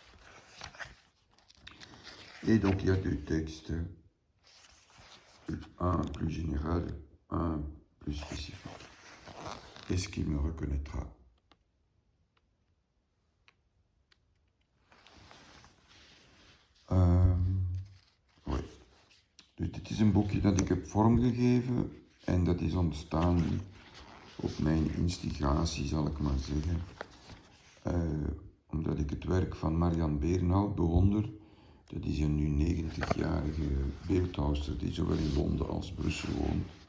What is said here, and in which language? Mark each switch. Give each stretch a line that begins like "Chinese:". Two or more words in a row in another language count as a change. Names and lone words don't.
French: Et donc, il y a 2 textes. Un plus général, un plus spécifique. Est-ce qu'il me reconnaîtra? Oui.
Dutch: Dus dit is een boekje dat ik heb vormgegeven en dat is ontstaan op mijn instigatie, zal ik maar zeggen. Omdat ik het werk van Marianne Beerenhout bewonder. Dat is een nu 90-jarige beeldhouwster die zowel in Londen als Brussel woont.